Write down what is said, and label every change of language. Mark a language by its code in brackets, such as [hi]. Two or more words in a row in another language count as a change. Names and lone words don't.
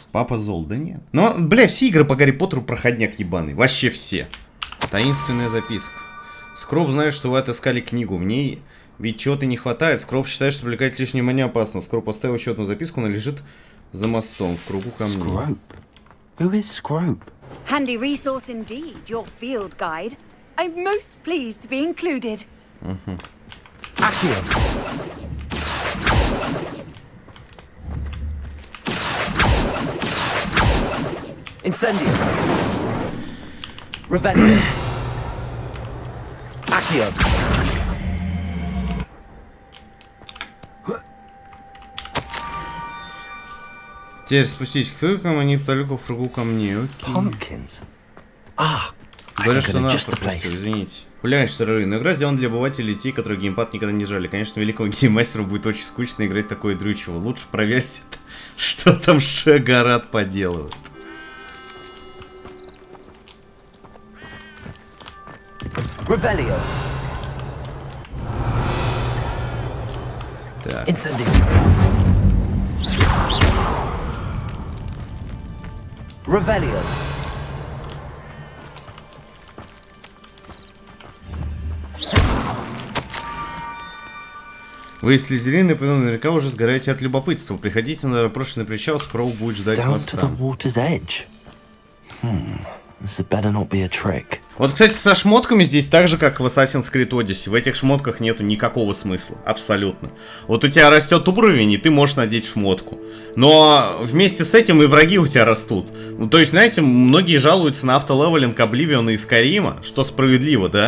[ru] Папа зол, да нет. Но, блядь, все игры по Гарри Поттеру проходняк ебаный. Вообще все. Таинственная записка. Скроб знает, что вы отыскали книгу. В ней... Ведь чего-то не хватает. Скроб считает, что привлекать лишнее внимание опасно. Скроб поставил еще одну записку, она лежит за мостом, в кругу камней. [en] Scrope? Who is Scrope? Handy resource indeed, your field guide. I'm most pleased to be included. [ru] Accio. Incendio. Revelio. Accio. Теперь спустись к тыкам, они далеко в кругу камней. Pumpkins. Говорят, что надо пропустил, извините. Популярность сыры, но игра сделана для обывателей и детей, которые геймпад никогда не жали. Конечно, великому гейммастеру будет очень скучно играть такое дрючево. Лучше проверьте, что там Шагарат поделывает. Revelio. Так. Incendio. Revelio. Вы из Слизерина, наверняка уже сгораете от любопытства. Приходите на запрошенный причал, Скроу будет ждать вас там. [en] This better not be a trick. [ru] Вот, кстати, со шмотками здесь так же, как в Assassin's Creed Odyssey. В этих шмотках нету никакого смысла. Абсолютно. Вот у тебя растет уровень, и ты можешь надеть шмотку. Но вместе с этим и враги у тебя растут. Ну, то есть, знаете, многие жалуются на автолевелинг Обливиона и Скайрима, что справедливо, да?